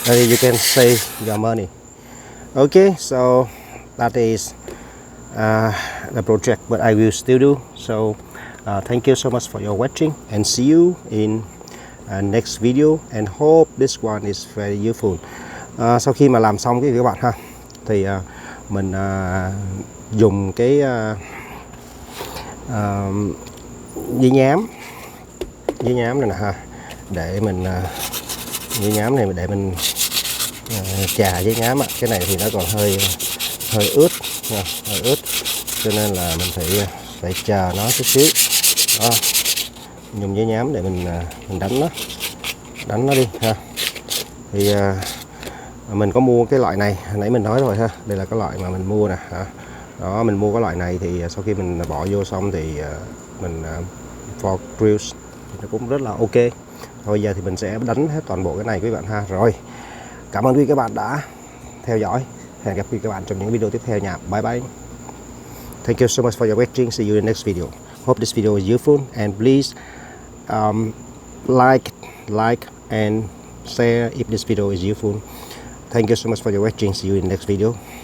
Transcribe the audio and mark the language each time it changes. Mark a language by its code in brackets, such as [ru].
[en] You can save your money. Okay, so that is the project, but I will still do. So thank you so much for your watching, and see you in next video, and hope this one is very useful. [vi] Sau khi mà làm xong cái các bạn ha, thì mình dùng cái giấy nhám này nè ha, để mình giấy nhám này để mình chà giấy nhám á. Cái này thì nó còn hơi ướt nha, hơi ướt, cho nên là mình phải chà nó chút xíu đó. Dùng giấy nhám để mình đánh nó đi ha. Thì mình có mua cái loại này, nãy mình nói rồi ha, đây là cái loại mà mình mua nè đó. Mình mua cái loại này thì sau khi mình bỏ vô xong thì mình [en] for grills [vi] thì nó cũng rất là ok. Bây giờ thì mình sẽ đánh hết toàn bộ cái này quý bạn ha. Rồi, cảm ơn quý các bạn đã theo dõi. Hẹn gặp quý các bạn trong những video tiếp theo nha. [en] Bye bye. Thank you so much for your watching. See you in the next video. Hope this video is useful, and please like and share if this video is useful. Thank you so much for your watching. See you in the next video.